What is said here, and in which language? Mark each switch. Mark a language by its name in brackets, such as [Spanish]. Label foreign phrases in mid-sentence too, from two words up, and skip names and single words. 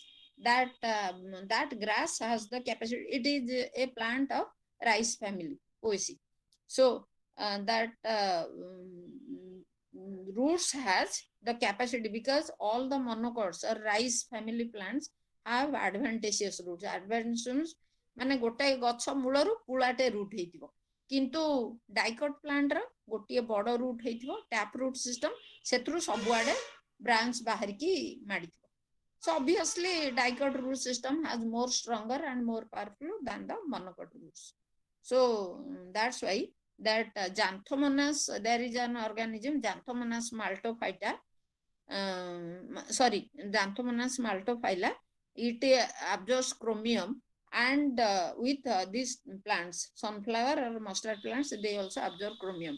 [English] That grass has the capacity. It is a plant of rice family, Poaceae. So that roots has the capacity, because all the monocots or rice family plants have adventitious roots. [Odia] Adventitious ମାନେ ଗୋଟାଏ ଗଛ ମୂଳରୁ ପୁଳାଟେ ରୁଟ୍ ହେଇଥିବ, କିନ୍ତୁ [English] dicot plantର [Odia] ଗୋଟିଏ ବଡ଼ ରୁଟ୍ ହେଇଥିବ, [English] tap root system, [Odia] ସେଥିରୁ ସବୁଆଡ଼େ ବ୍ରାଞ୍ଚ ବାହାରିକି ମାଡ଼ିଥିବ. [English] So obviously dicot root system has more stronger and more powerful than the monocot roots. So that's why that Xanthomonas, there is an organism, Xanthomonas maltophyta, Xanthomonas maltophylla, it absorbs chromium, and with these plants, sunflower or mustard plants, they also absorb chromium.